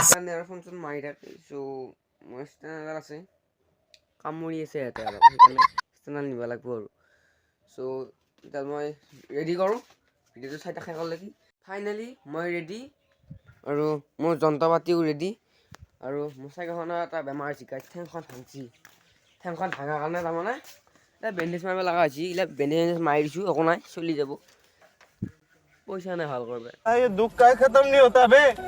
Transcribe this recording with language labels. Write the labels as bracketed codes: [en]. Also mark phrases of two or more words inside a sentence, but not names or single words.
[as] সেইকাৰণে আৰু ফোন চোন মাৰি থাকে চ' মই ষ্টেণ্ডাৰ্ড এডাল আছে কামুৰি আছে ইয়াতে অলপ সেইকাৰণে ষ্টেণ্ডাৰ্ড নিব লাগিব আৰু চ' এতিয়া মই ৰেডি কৰোঁ ভিডিঅ'টো চাই থাকা শেষলৈকে ফাইনেলি মই ৰেডি আৰু মোৰ যন্ত্ৰ পাতিও ৰেডি আৰু মোৰ চাইকেলখনৰ এটা বেমাৰ হৈছে গাইছ ঠেংখন ভাঙছি ঠেংখন ভাঙাৰ কাৰণে তাৰমানে এতিয়া বেণ্ডেজ মাৰিব লগা হৈছে এইবিলাক বেণ্ডেজ মাৰি দিছোঁ একো নাই চলি যাব পইচা নাই ভাল কৰবে [hi] ये दुख का खत्म नहीं होता बे।